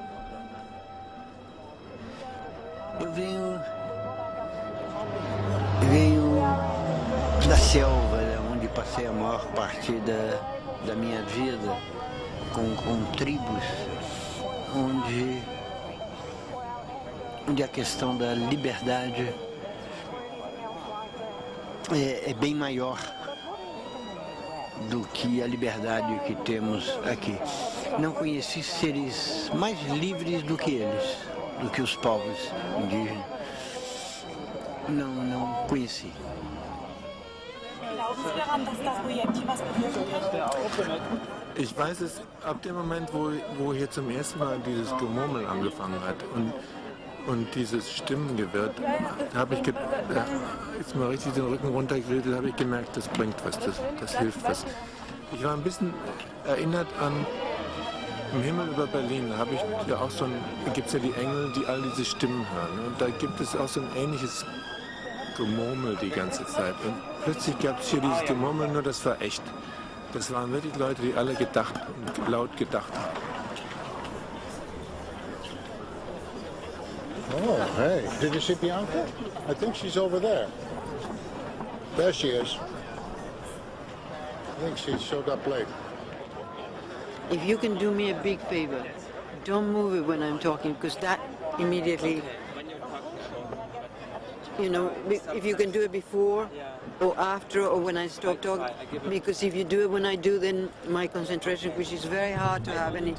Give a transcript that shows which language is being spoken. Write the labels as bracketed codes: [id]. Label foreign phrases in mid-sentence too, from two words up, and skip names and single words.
[pt] Venho da selva, onde passei a maior parte da minha vida, com tribos, onde a questão da liberdade é bem maior do que a liberdade que temos aqui. Não conheci seres mais livres do que eles, do que os povos indígenas. Não conheci. [de] Ich weiß es ab dem Moment, wo hier zum ersten Mal dieses Gemurmel angefangen hat und dieses Stimmengewirr, da habe ich jetzt mal richtig den Rücken runtergegrillt, da habe ich gemerkt, das bringt was, das hilft was. Ich war ein bisschen erinnert an im Himmel über Berlin, da habe ich ja auch gibt es ja die Engel, die all diese Stimmen hören. Und da gibt es auch so ein ähnliches Gemurmel die ganze Zeit. Und plötzlich gab es hier dieses Gemurmel, nur das war echt. Das waren wirklich Leute, die alle gedacht und laut gedacht haben. [en] Oh, hey, did you see Bianca? I think she's over there. There she is. I think she showed up late. If you can do me a big favor, don't move it when I'm talking, because that immediately, you know, if you can do it before or after or when I stop talking, because if you do it when I do, then my concentration, which is very hard to have any...